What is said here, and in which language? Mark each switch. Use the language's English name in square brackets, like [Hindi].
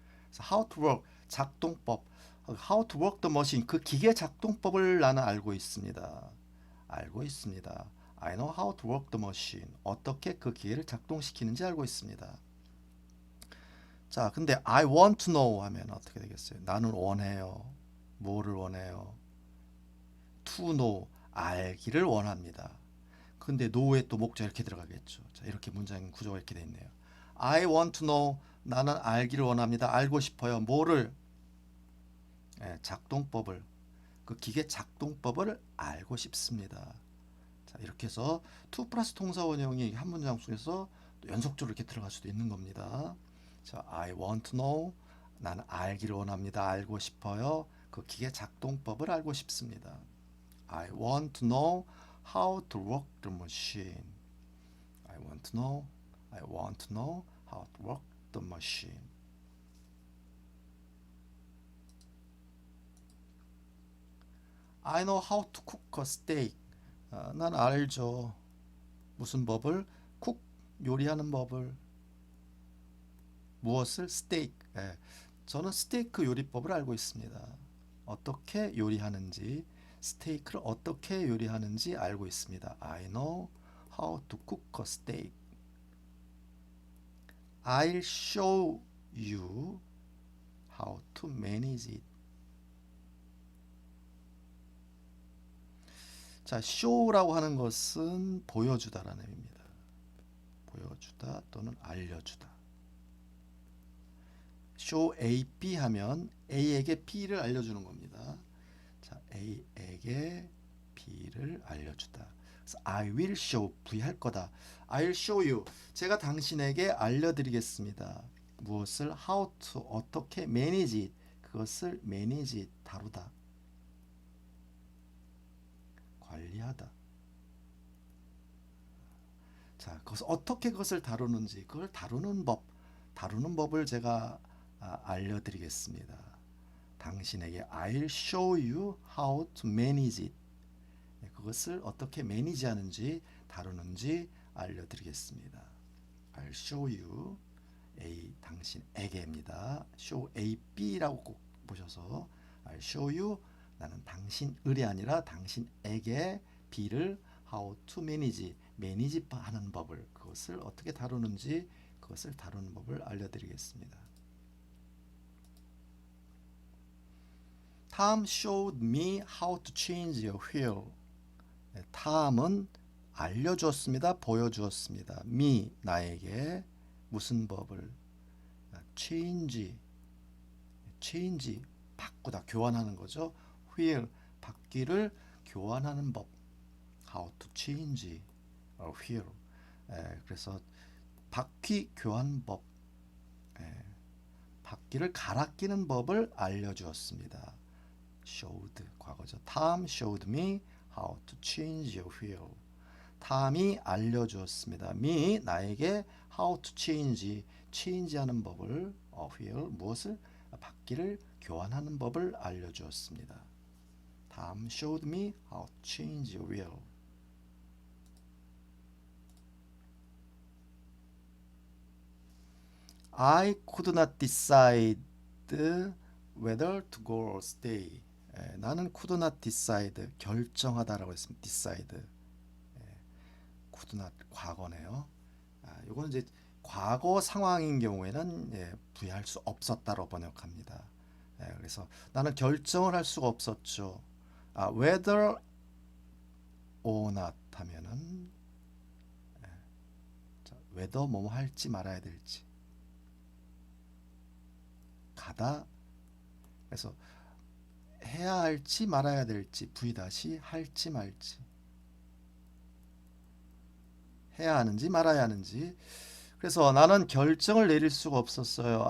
[Korean] 그래서 how to work 작동법 [English] how to work the machine [Korean] 그 기계 작동법을 나는 알고 있습니다. [English] I know how to work the machine. [Korean] 어떻게 그 기계를 작동시키는지 알고 있습니다. 자, 근데 [English] I want to know [Korean] 하면 어떻게 되겠어요? 나는 원해요. 뭐를 원해요? [English] To know. [Korean] 알기를 원합니다. 근데 know에 또 목적 이렇게 들어가겠죠. 자, 이렇게 문장 구조가 이렇게 돼 있네요. [English] I want to know. [Korean] 나는 알기를 원합니다. 알고 싶어요. 뭐를? 작동법을. 그 기계 작동법을 알고 싶습니다. 자, 이렇게 해서 to 플러스 동사 원형이 한 문장 속에서 또 연속적으로 이렇게 들어갈 수도 있는 겁니다. 자, [English] I want to know. [Korean] 나는 알기를 원합니다. 알고 싶어요. 그 기계 작동법을 알고 싶습니다. [English] I want to know how to work the machine. I want to know how to work the machine. I know how to cook a steak. [Korean] 난 알죠. 무슨 법을? 쿡 요리하는 법을. 무엇을? 스테이크. 저는 스테이크 요리법을 알고 있습니다. 어떻게 요리하는지, 스테이크를 어떻게 요리하는지 알고 있습니다. [English] I know how to cook a steak. I'll show you how to manage it. [Korean] 자, show라고 하는 것은 보여주다라는 의미입니다. 보여주다 또는 알려주다. show A, B 하면 A에게 B를 알려주는 겁니다. 자, A에게 B를 알려주다. 그래서 [English] I will show, [Korean] V 할 거다. [English] I'll show you. [Korean] 제가 당신에게 알려드리겠습니다. 무엇을? [English] How to, 어떻게 manage it. [Korean] 그것을 manage it, 다루다. 관리하다. 자, 그것을 어떻게 그것을 다루는지, 그걸 다루는 법을 제가 알려드리겠습니다. 당신에게 [English] I'll show you how to manage it. [Korean] 그것을 어떻게 매니지하는지 다루는지 알려드리겠습니다. [English] I'll show you. [Korean] A 당신에게입니다. show A B라고 꼭 보셔서 [English] I'll show you [Korean] 나는 당신을이 아니라 당신에게 B를 how to manage 하는 법을 그것을 어떻게 다루는지 그것을 다루는 법을 알려드리겠습니다. [English] Tom showed me how to change a wheel. [Korean] 탐은 알려주었습니다. 보여주었습니다. me 나에게 무슨 법을 change 바꾸다 교환하는 거죠. wheel 바퀴를 교환하는 법 [English] how to change a wheel [Korean] 그래서 바퀴 교환법 바퀴를 갈아 끼는 법을 알려주었습니다. showed 과거죠. [English] Tom showed me how to change a wheel. [Korean] 탐이 알려주었습니다. me 나에게 [English] how to change [Korean] 하는 법을 wheel 무엇을 바퀴를 교환하는 법을 알려주었습니다. [English] Tom showed me how to change a wheel. I could not decide whether to go or stay. [Korean] 나는 could not decide 결정하다라고 했습니다. decide could not 과거네요. 이거는 이제 과거 상황인 경우에는 부여할 수 없었다로 번역합니다. 그래서 나는 결정을 할 수가 없었죠. whether or not 하면은 whether 뭐뭐 할지 말아야 될지 가다 그래서 해야 할지 말아야 될지 V- 할지 말지 해야 하는지 말아야 하는지 그래서 나는 결정을 내릴 수가 없었어요.